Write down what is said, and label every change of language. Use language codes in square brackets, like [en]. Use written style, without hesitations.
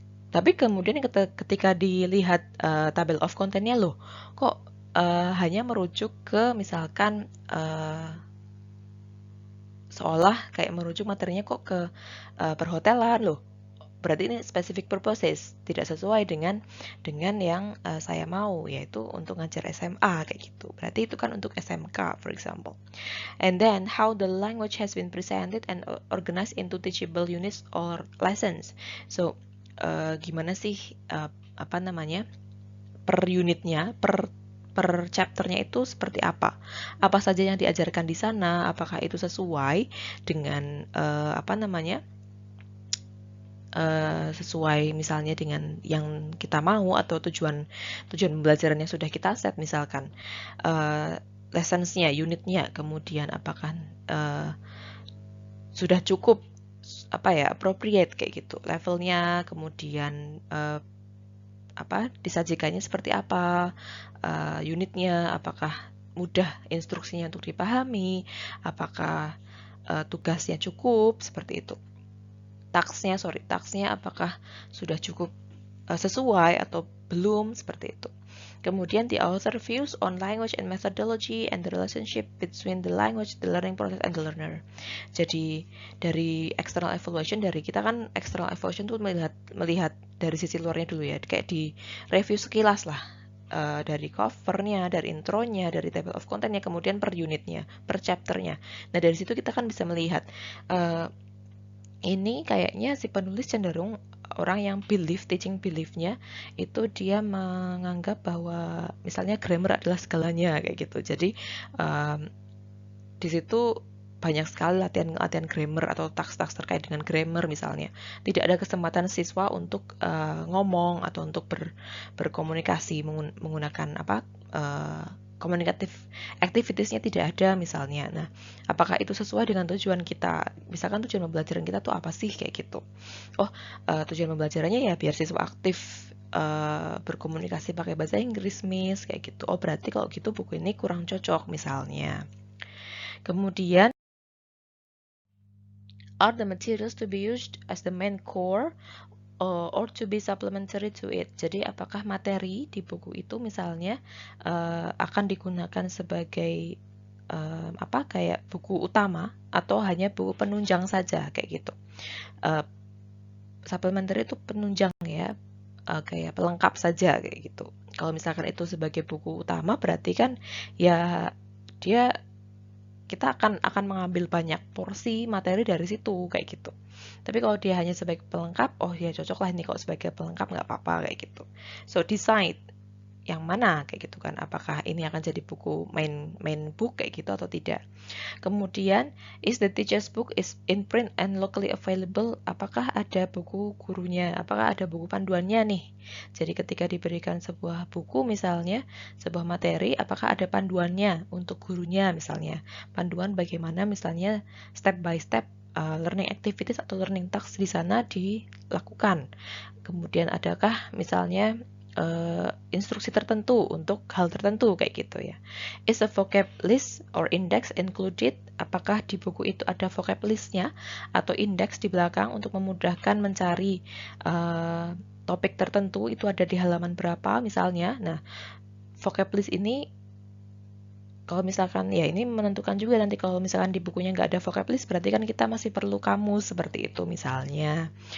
[id] Tapi kemudian ketika dilihat table of contentnya, loh kok hanya merujuk ke misalkan seolah kayak merujuk materinya kok ke perhotelan, loh berarti ini specific purposes, tidak sesuai dengan yang saya mau, yaitu untuk ngajar SMA kayak gitu. Berarti itu kan untuk SMK, [en] for example. And then how the language has been presented and organized into teachable units or lessons. [id] So gimana sih apa namanya, per unitnya, per chapternya itu seperti apa? Apa saja yang diajarkan di sana? Apakah itu sesuai dengan apa namanya? Sesuai misalnya dengan yang kita mau, atau tujuan pembelajaran yang sudah kita set, misalkan lessons-nya, unitnya, kemudian apakah sudah cukup apa ya, appropriate kayak gitu levelnya, kemudian apa disajikannya seperti apa, unitnya apakah mudah instruksinya untuk dipahami, apakah tugasnya cukup, seperti itu. Taksnya apakah sudah cukup sesuai atau belum, seperti itu. [en] Kemudian the author views on language and methodology and the relationship between the language, the learning process, and the learner. [id] Jadi dari external evaluation, dari kita kan external evaluation tuh melihat dari sisi luarnya dulu ya, kayak di review sekilas lah. Dari covernya, dari intronya, dari table of contentnya, kemudian per unitnya, per chapternya. Nah dari situ kita kan bisa melihat ini kayaknya si penulis cenderung orang yang teaching beliefnya itu dia menganggap bahwa misalnya grammar adalah segalanya kayak gitu. Jadi di situ banyak sekali latihan grammar atau taks-taks terkait dengan grammar misalnya. Tidak ada kesempatan siswa untuk ngomong atau untuk berkomunikasi menggunakan komunikatif activitiesnya tidak ada misalnya. Nah, apakah itu sesuai dengan tujuan kita? Misalkan tujuan pembelajaran kita tuh apa sih kayak gitu? Oh, tujuan pembelajarannya ya biar siswa aktif berkomunikasi pakai bahasa Inggris, Miss, kayak gitu. Oh, berarti kalau gitu buku ini kurang cocok misalnya. [en] Kemudian, are the materials to be used as the main core or to be supplementary to it? [id] Jadi apakah materi di buku itu misalnya akan digunakan sebagai kayak buku utama atau hanya buku penunjang saja kayak gitu. Supplementary itu penunjang ya, kayak pelengkap saja kayak gitu. Kalau misalkan itu sebagai buku utama berarti kan ya kita akan mengambil banyak porsi materi dari situ kayak gitu. Tapi kalau dia hanya sebagai pelengkap, oh ya cocok lah ini kalau sebagai pelengkap nggak apa-apa kayak gitu. [en] So decide [id] yang mana kayak gitu kan. Apakah ini akan jadi buku [en] main book [id] kayak gitu atau tidak. [en] Kemudian, is the teacher's book is in print and locally available? [id] Apakah ada buku gurunya? Apakah ada buku panduannya nih? Jadi ketika diberikan sebuah buku misalnya, sebuah materi, apakah ada panduannya untuk gurunya misalnya? Panduan bagaimana misalnya [en] step by step learning activities [id] atau [en] learning tasks [id] di sana dilakukan. Kemudian adakah misalnya instruksi tertentu untuk hal tertentu kayak gitu ya. [en] Is a vocab list or index included? [id] Apakah di buku itu ada vocab listnya atau index di belakang untuk memudahkan mencari topik tertentu itu ada di halaman berapa misalnya. Nah, vocab list ini kalau misalkan ya ini menentukan juga nanti kalau misalkan di bukunya nggak ada vocab list berarti kan kita masih perlu kamus seperti itu misalnya.